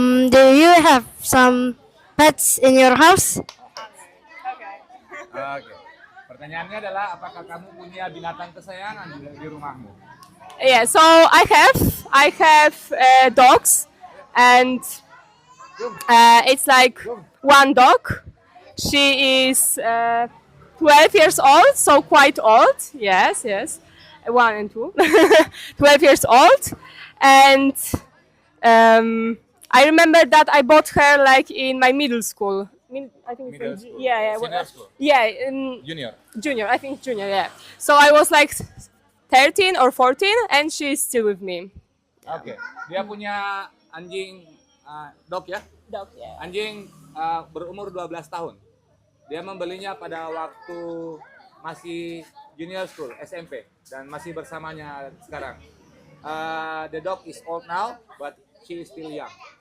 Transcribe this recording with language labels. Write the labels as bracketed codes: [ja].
[en] Do you have some pets in your house? [id] Oke. Pertanyaannya adalah apakah kamu punya binatang kesayangan di rumahmu? [en] Yeah, so I have dogs, and it's like one dog. She is 12 years old, so quite old. Yes, 1 and 2, 12 years old, and I remember that I bought her like in my middle school. I think Middle it's school. yeah, Senior school. yeah, Junior. I think junior, yeah. So I was like 13 or 14, and she's still with me. [id] Oke. Dia punya anjing dog ya? [en] Dog, yeah. [id] Anjing berumur 12 tahun. Dia membelinya pada waktu masih junior school, SMP, dan masih bersamanya sekarang. [en] The dog is old now, but she is still young.